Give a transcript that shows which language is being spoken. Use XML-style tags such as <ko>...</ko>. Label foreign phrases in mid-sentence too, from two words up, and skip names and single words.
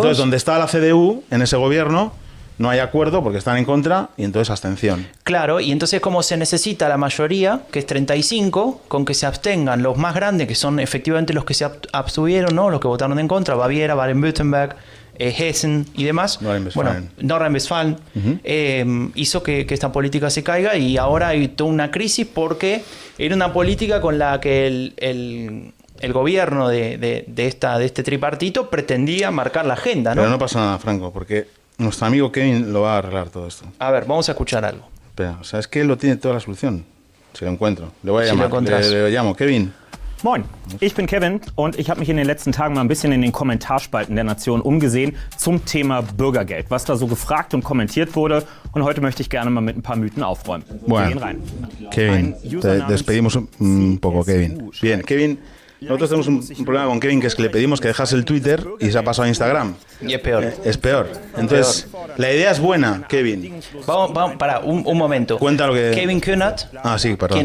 <es>Entonces, donde está la CDU, en ese gobierno, no hay acuerdo porque están en contra y entonces abstención. Claro, y entonces como se necesita la mayoría, que es 35, con que se abstengan los más grandes, que son efectivamente los que se abstuvieron, ¿no? Los que votaron en contra, Baviera, Baden-Württemberg, Hessen y demás. Nordrhein-Westfalen. Hizo que esta política se caiga y ahora hay toda una crisis porque era una política con la que el gobierno de este tripartito pretendía marcar la agenda, ¿no? Pero no pasa nada, Franco, porque nuestro amigo Kevin lo va a arreglar todo esto. A ver, vamos a escuchar algo. Espera, o sea, es que él lo tiene toda la solución. Si lo encuentro. Le voy a llamar. Le llamo. Kevin.</es> <de>Moin, ich bin Kevin und ich habe mich in den letzten Tagen mal ein bisschen in den Kommentarspalten der Nation umgesehen zum Thema Bürgergeld, was da so gefragt und kommentiert wurde. Und heute möchte ich gerne mal mit ein paar Mythen aufräumen.</de> <es>Bueno,</es> <de>wir gehen rein.</de> <es>Kevin, te despedimos un poco, Kevin. Bien, Kevin. Nosotros tenemos un problema con Kevin, que es que le pedimos que dejase el Twitter y se ha pasado a Instagram. Y es peor. Es peor. Entonces, la idea es buena, Kevin. Vamos, para un momento. Cuenta lo que... Kevin Kühnert. Ah, sí, perdón.</es>